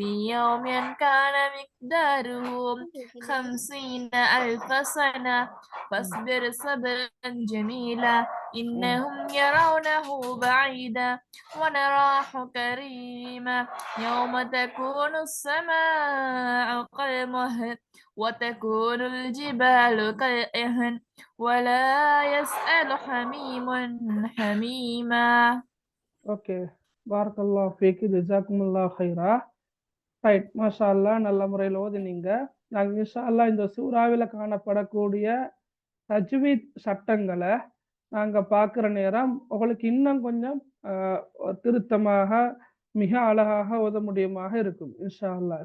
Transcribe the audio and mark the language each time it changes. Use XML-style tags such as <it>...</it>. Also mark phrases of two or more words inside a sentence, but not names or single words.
<ar>يوم كان مقداره 50,000 سنة فاصبر صبرا جميلا إنهم يرونه بعيدا ونراه قريبا يوم تكون السماء كالمهل وتكون الجبال كالعهن ولا يسأل حميم حميما. ஓகே, بارك الله فيك، جزاكم الله خيرا.</ar> <ta>ரைட்,</ta> <ar>ما شاء الله,</ar> <ta>நல்ல முறையில் ஓதுனீங்க. நாங்கள்</ta> <ar>إن شاء الله</ar> <ta>இந்த சூறாவில் காணப்படக்கூடிய தஜ்வீத் சட்டங்களை நாங்கள் பார்க்குற நேரம் உங்களுக்கு இன்னும் கொஞ்சம் திருத்தமாக மிக அழகாக ஓத முடியுமாக இருக்கும்</ta> <ar>إن شاء الله.</ar>